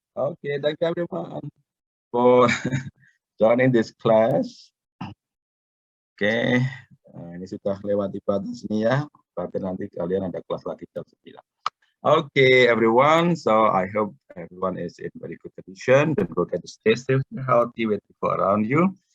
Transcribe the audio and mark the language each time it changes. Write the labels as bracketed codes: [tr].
[en] Okay, thank you everyone for joining this class. [id] Oke, ini sudah lewati batas ini ya. Berarti nanti kalian ada kelas lagi jam 9. [en] Okay, everyone. So I hope everyone is in very good condition. Don't forget to stay safe and healthy with people around you.